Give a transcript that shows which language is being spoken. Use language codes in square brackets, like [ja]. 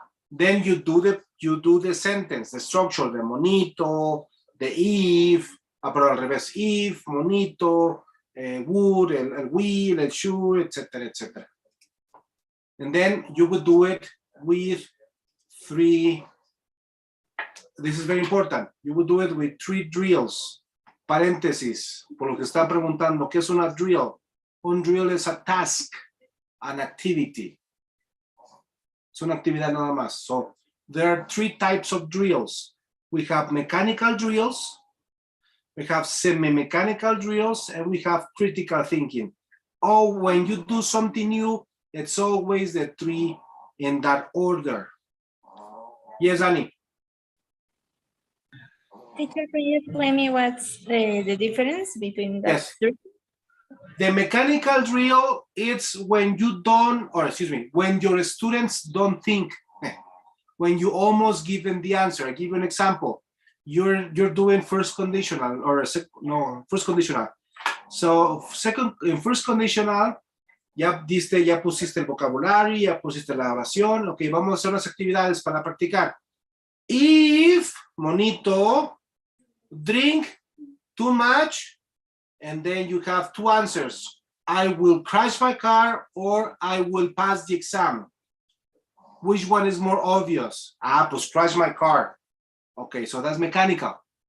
[en] Then you do the sentence, the structure, the monito, the if, [es] pero al revés, [en] if, monito, would, el will, el should, etc., etc. And then you would do it with 3. This is very important. You would do it with 3 drills. [es] Paréntesis, por lo que está preguntando, ¿qué es una drill? Un drill es [en] a task, an activity. [es] Es una actividad nada más. [en] So there are 3 types of drills. We have mechanical drills, we have semi-mechanical drills, and we have critical thinking. Oh, when you do something new, it's always the 3 in that order. Yes, Annie. Teacher, can you explain me what's the difference between the Yes. 3? The mechanical drill, it's when you don't, or excuse me, when your students don't think, when you almost give them the answer. I give you an example. You're doing first conditional, or first conditional. So first conditional, [es] ya pusiste el vocabulario, ya pusiste la oración. Ok, vamos a hacer unas actividades para practicar. [en] If, monito, drink too much, and then you have 2 answers. I will crash my car, or I will pass the exam. Which one is more obvious? Pues crash my car. Okay, so that's mechanical.